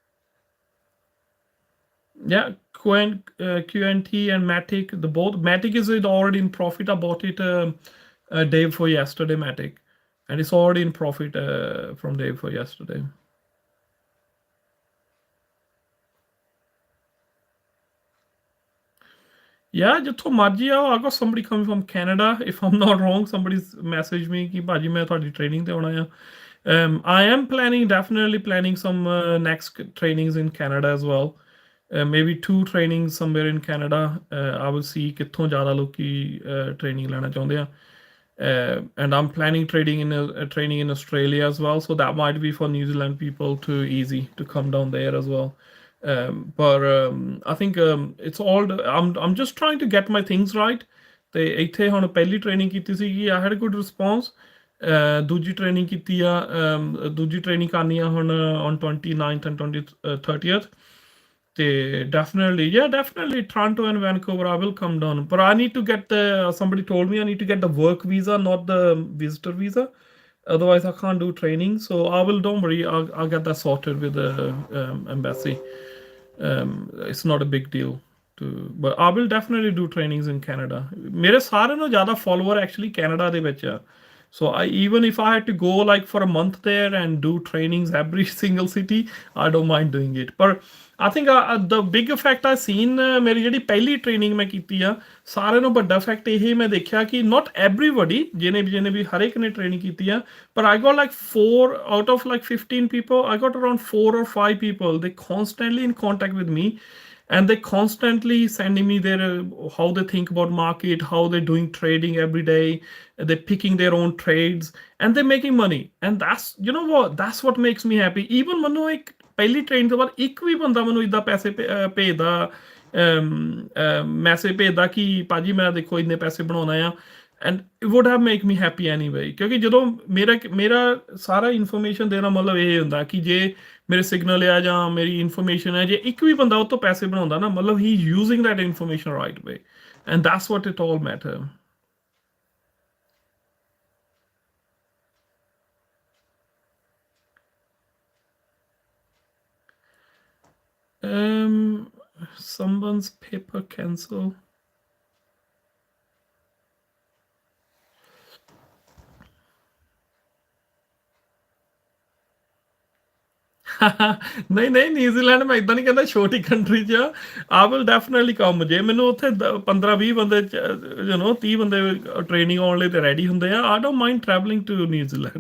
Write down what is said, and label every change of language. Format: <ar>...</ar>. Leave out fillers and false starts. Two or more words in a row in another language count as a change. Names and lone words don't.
<en>Yeah, QNT and Matic, the both. Matic is already in profit. I bought it day before yesterday, Matic, and it's already in profit from day before yesterday. Yeah,</en> <pa>ਜਿੱਥੋਂ ਮਰਜੀ ਆਓ.</pa> <en>I got somebody coming from Canada. If I'm not wrong, somebody's messaged me</en> <pa>ਕਿ ਭਾਜੀ ਮੈਂ ਤੁਹਾਡੀ</pa> <en>training</en> <pa>ਤੇ ਆਉਣਾ ਆ.</pa> <en>I am definitely planning some next trainings in Canada as well. Maybe 2 trainings somewhere in Canada. I will see</en> <pa>ਕਿੱਥੋਂ ਜ਼ਿਆਦਾ ਲੋਕੀ</pa> <en>training</en> <pa>ਲੈਣਾ ਚਾਹੁੰਦੇ ਆ.</pa> <en>And I'm planning training in Australia as well. So that might be for New Zealand people too easy to come down there as well. But I think it's all I'm just trying to get my things right.</en> <pa>ਤੇ ਇੱਥੇ ਹੁਣ ਪਹਿਲੀ ਟ੍ਰੇਨਿੰਗ ਕੀਤੀ ਸੀਗੀ,</pa> <en>I had a good response.</en> <pa>ਦੂਜੀ ਟ੍ਰੇਨਿੰਗ ਕੀਤੀ ਆ, ਦੂਜੀ ਟ੍ਰੇਨਿੰਗ ਕਰਨੀ ਆ ਹੁਣ</pa> <en>on 29th and 30th. Definitely Toronto and Vancouver, I will come down. But I need to get somebody told me I need to get the work visa, not the visitor visa. Otherwise, I can't do training. So don't worry, I'll get that sorted with the embassy. It's not a big deal. But I will definitely do trainings in Canada.</en> <pa>ਮੇਰੇ ਸਾਰੇ ਨੂੰ ਜ਼ਿਆਦਾ</pa> <en>follower actually</en> <pa>Canada ਦੇ ਵਿੱਚ ਆ.</pa> <en>So even if I had to go like for a month there and do trainings every single city, I don't mind doing it. But I think the big effect I seen</en> <pa>ਮੇਰੀ ਜਿਹੜੀ ਪਹਿਲੀ ਟ੍ਰੇਨਿੰਗ ਮੈਂ ਕੀਤੀ ਆ, ਸਾਰਿਆਂ ਨੂੰ ਵੱਡਾ ਇਫੈਕਟ ਇਹ ਮੈਂ ਦੇਖਿਆ ਕਿ</pa> <en>not everybody</en> <pa>ਜਿਹਨੇ ਵੀ ਹਰ ਇੱਕ ਨੇ ਟ੍ਰੇਨਿੰਗ ਕੀਤੀ ਆ,</pa> <en>but I got like 4 out of like 15 people, I got around 4 or 5 people, they constantly in contact with me. And they constantly sending me their how they think about market, how they're doing trading every day. They're picking their own trades and they're making money. And that's, you know what, that's what makes me happy.</en> <pa>Even ਮੈਨੂੰ ਇੱਕ ਪਹਿਲੀ ਟ੍ਰੇਨ ਤੋਂ ਬਾਅਦ ਇੱਕ ਵੀ ਬੰਦਾ ਮੈਨੂੰ ਇਦਾਂ ਪੈਸੇ ਭੇਜਦਾ, ਮੈਸੇਜ ਭੇਜਦਾ ਕਿ ਭਾਜੀ ਮੈਂ ਦੇਖੋ ਇੰਨੇ ਪੈਸੇ ਬਣਾਉਣਾ ਆ,</pa> <en>and it would have make me happy anyway.</en> <pa>ਕਿਉਂਕਿ ਜਦੋਂ ਮੇਰਾ ਸਾਰਾ ਇਨਫੋਰਮੇਸ਼ਨ ਦੇਣਾ ਮਤਲਬ ਇਹ ਹੁੰਦਾ ਕਿ ਜੇ ਮੇਰੇ ਸਿਗਨਲ ਆ ਜਾਂ ਮੇਰੀ ਇਨਫੋਰਮੇਸ਼ਨ ਹੈ, ਜੇ ਇੱਕ ਵੀ ਬੰਦਾ ਉਹ ਤੋਂ ਪੈਸੇ ਬਣਾਉਂਦਾ ਨਾ, ਮਤਲਬ</pa> <en>he using that information right way, and that's what it all matter. Someone's paper cancel.</en> <pa>ਨਹੀਂ ਨਿਊਜ਼ੀਲੈਂਡ ਮੈਂ ਇਦਾਂ ਨਹੀਂ ਕਹਿੰਦਾ, ਛੋਟੀ ਕੰਟਰੀ 'ਚ</pa> <en>I will definitely come.</en> <pa>ਜੇ ਮੈਨੂੰ ਉੱਥੇ 15-20 ਬੰਦੇ 30 ਬੰਦੇ ਟ੍ਰੇਨਿੰਗ ਆਉਣ ਲਈ ਤੇ ਰੈਡੀ ਹੁੰਦੇ ਆ,</pa> <en>I don't mind travelling to New Zealand.</en>